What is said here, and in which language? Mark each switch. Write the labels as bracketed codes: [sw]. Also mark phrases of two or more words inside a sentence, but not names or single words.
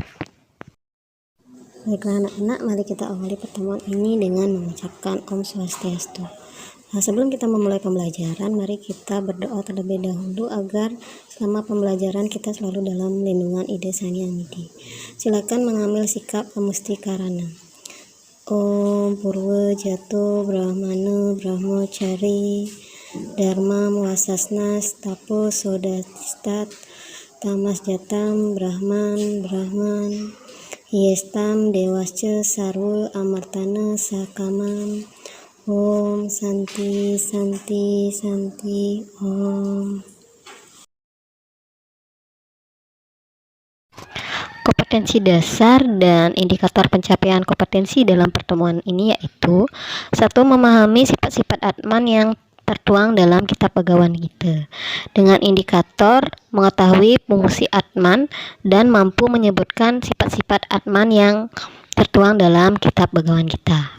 [id] Baiklah anak-anak, mari kita awali pertemuan ini dengan mengucapkan [sa] Om Swastiastu. [id] Sebelum kita memulai pembelajaran, mari kita berdoa terlebih dahulu agar selama pembelajaran kita selalu dalam lindungan Ida Sang Hyang Widi. Silakan mengambil sikap pamustikarana. [sa] Om Purwa Jato Brahmana Brahmacari Dharma Wasasna Tapo Sodastat Tamas Jatam Brahman Yestam Dewasca Sarwa Amartana Sakamam. Om Santi Santi Santi Om. [id] Kompetensi dasar dan indikator pencapaian kompetensi dalam pertemuan ini yaitu: 1. Memahami sifat-sifat Atman yang tertuang dalam kitab Bhagavad Gita dengan indikator mengetahui fungsi Atman dan mampu menyebutkan sifat-sifat Atman yang tertuang dalam kitab Bhagavad Gita.